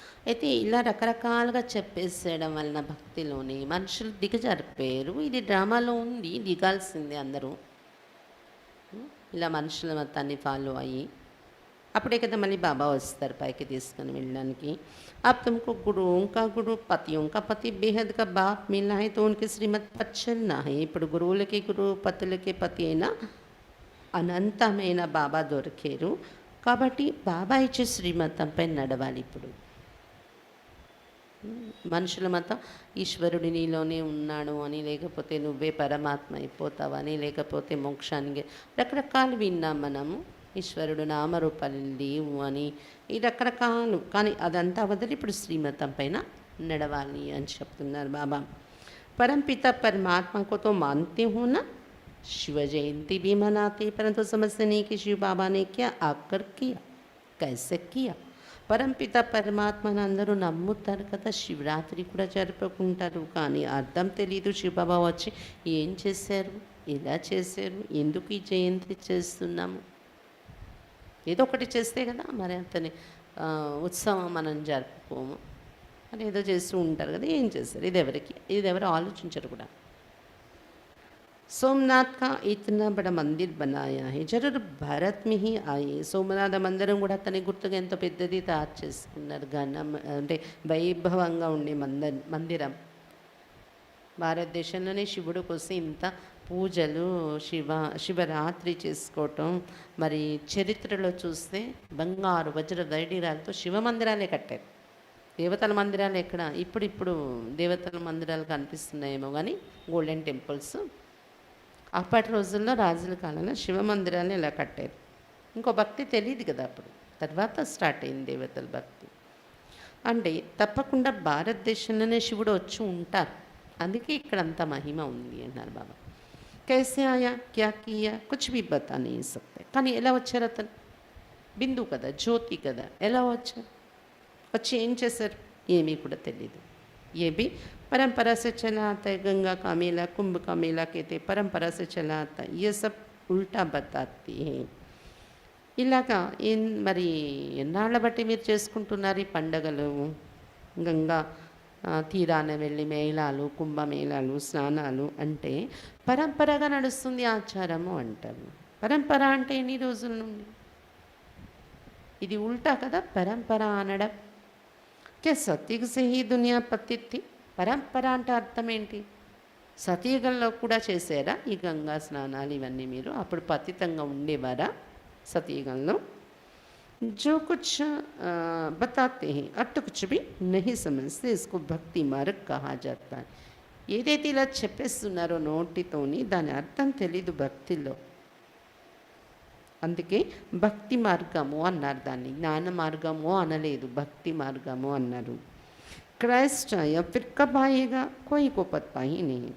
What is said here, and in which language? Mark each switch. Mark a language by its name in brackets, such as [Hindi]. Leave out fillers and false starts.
[Telugu] అయితే ఇలా రకరకాలుగా చెప్పేసేయడం వలన భక్తిలోని మనుషులు దిగజారిపోయారు. ఇది డ్రామాలో ఉంది, దిగాల్సిందే అందరూ. ఇలా మనుషుల మతాన్ని ఫాలో అయ్యి అప్పుడే కదా మళ్ళీ బాబా వస్తారు పైకి తీసుకొని వెళ్ళడానికి. [Hindi] अब तुमको गुरुओं का गुरु पतियों का पति बेहद का बाप मिला है तो उनकी श्रीमत पर चलना है. [Telugu] ఇప్పుడు గురువులకి గురువు, పతులకి పతి అయినా అనంతమైన బాబా దొరికారు కాబట్టి బాబా ఇచ్చే శ్రీమతంపై నడవాలి. ఇప్పుడు మనుషుల మతం ఈశ్వరుడి నీలోనే ఉన్నాడు అని, లేకపోతే నువ్వే పరమాత్మ అయిపోతావని, లేకపోతే మోక్షానికి రకరకాలు విన్నాం మనము. ఈశ్వరుడు నామరూపాలు లేవు అని ఈ రకరకాలు. కానీ అదంతా వదిలి ఇప్పుడు శ్రీమతం పైన నడవాలి అని చెప్తున్నారు బాబా. [Hindi] परमपिता परमात्मा को तो मानते हो ना, शिव जयंती भी मनाते, परंतु समझते नहीं कि शिव बाबा ने क्या आकर किया, कैसे किया. [Telugu] పరంపిత పరమాత్మను అందరూ నమ్ముతారు కదా. శివరాత్రి కూడా జరుపుకుంటారు, కానీ అర్థం తెలీదు. శివబాబా వచ్చి ఏం చేశారు, ఎలా చేశారు, ఎందుకు ఈ జయంతి చేస్తున్నాము. ఏదో ఒకటి చేస్తే కదా మరి అతని ఉత్సవం మనం జరుపుకోము. అని ఏదో చేస్తూ ఉంటారు కదా. ఏం చేస్తారు, ఇది ఎవరు ఆలోచించరు కూడా. [Hindi] सोमनाथ का इतना बड़ा मंदिर बनाया है, जरूर भारत में ही आए. [Telugu] సోమనాథ మందిరం కూడా అతని గుర్తుగా ఎంతో పెద్దది తయారు చేసుకున్నారు. ఘనం అంటే వైభవంగా ఉండే మందిరం. భారతదేశంలోనే శివుడు కోసం ఇంత పూజలు, శివరాత్రి చేసుకోవటం. మరి చరిత్రలో చూస్తే బంగారు వజ్ర వైడూర్యాలతో శివ మందిరాలే కట్టారు. దేవతల మందిరాలు ఎక్కడ ఇప్పుడు దేవతల మందిరాలు కనిపిస్తున్నాయేమో, కానీ గోల్డెన్ టెంపుల్స్ అప్పటి రోజుల్లో రాజుల కాలంలో శివ మందిరాన్ని ఇలా కట్టారు. ఇంకో భక్తి తెలియదు కదా అప్పుడు, తర్వాత స్టార్ట్ అయింది దేవతల భక్తి. అంటే తప్పకుండా భారతదేశంలోనే శివుడు వచ్చి ఉంటారు, అందుకే ఇక్కడ అంత మహిమ ఉంది అన్నారు బాబా. [Hindi] कैसे आया, क्या किया, कुछ भी बता नहीं सकते. [Telugu] కానీ ఎలా వచ్చారు అతను? బిందు కదా, జ్యోతి కదా, ఎలా వచ్చారు, వచ్చి ఏం చేశారు ఏమీ కూడా తెలియదు. [Hindi] ये भी परंपरा से चला आता है. गंगा का मेला, कुंभ का मेला कहते परंपरा से चला आता है. ये सब उल्टा बताती है. [Telugu] ఇలాగా మరి ఎన్నాళ్ళ బట్టి మీరు చేసుకుంటున్నారు ఈ పండగలు? గంగా తీరాన వెళ్ళి మేళాలు, కుంభమేళాలు, స్నానాలు అంటే పరంపరగా నడుస్తుంది ఆచారము అంటారు. పరంపర అంటే ఎన్ని రోజుల నుండి? ఇది ఉల్టా కదా పరంపర అనడం. [Hindi] కే సతయుగ సే హీ దునియా పతిత్ థీ. [Telugu] పరంపర అంటే అర్థం ఏంటి? సతయుగంలో కూడా చేశారా ఈ గంగా స్నానాలు ఇవన్నీ? మీరు అప్పుడు పతితంగా ఉండేవారా సతయుగంలో? [Hindi] जो कुछ बताते हैं अब तो कुछ भी नहीं समझते, इसको भक्ति मार्ग कहा जाता है. [Telugu] ఏదైతే ఇలా చెప్పేస్తున్నారో నోటితోని దాని అర్థం తెలీదు భక్తిలో. అందుకే భక్తి మార్గము అన్నారు, దాన్ని జ్ఞాన మార్గము అనలేదు, భక్తి మార్గము అన్నారు. [Hindi] క్రైస్ట్ ఆయా ఫిర్ కబ్ ఆయేగా కోయి కో పతా హీ నహీ.